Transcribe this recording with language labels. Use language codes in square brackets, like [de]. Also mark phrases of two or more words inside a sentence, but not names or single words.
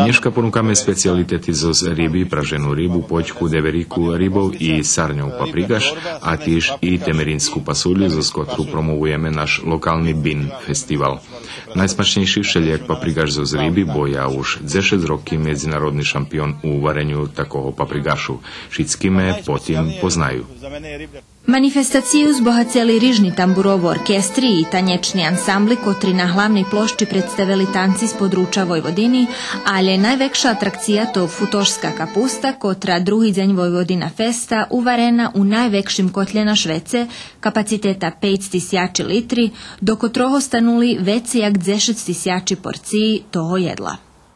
[rue] Dneška ponúkame specialitety zo ryby, praženú rybu, poďku, deveriku, rybov i sarňov paprigaš a tiež i temerinskú pasulju, zo kotru promovujeme náš lokálny BIN festival. Najsmačnejší všelijak paprigaš zo ryby, bo ja už 10 roky medzinárodný šampión u vareniu takého paprigašu. Všetky me potom poznajú. Manifestaciju zbohaceli rižni tamburovo orkestri i tanječni ansambli, kotri na hlavnej plošči predstavili tanci z područja Vojvodini, ali je najvekša atrakcija to futošska kapusta, kotra drugi deň Vojvodina Festa uvarena u najvekšim kotlje na Švece, kapaciteta 500 litri, do kotroho stanuli veci jak 10 porciji toho jedla.